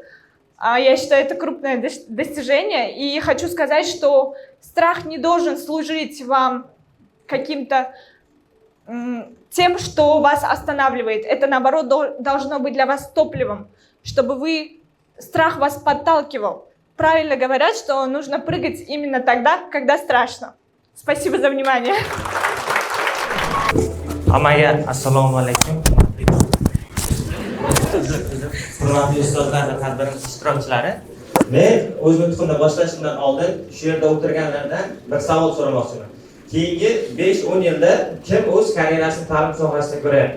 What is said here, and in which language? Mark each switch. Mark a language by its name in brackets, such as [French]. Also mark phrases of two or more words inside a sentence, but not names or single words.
[Russian] Я считаю, это крупное достижение. И хочу сказать, что страх не должен служить вам каким-то тем, что вас останавливает. Это, наоборот, должно быть для вас топливом, чтобы страх вас подталкивал. Правильно говорят, что нужно прыгать именно тогда, когда страшно. Спасибо за внимание. [Uzbek] Hammaga assalomu alaykum. Hurmatli ustozlar va tadbirimiz ishtirokchilari, men o'z nutqimni boshlashimdan oldin shu yerda o'tirganlardan bir savol so'ramoqchiman. Keyingi 5-10 yilda kim o'z karyerasini ta'lim sohasida ko'ryapti?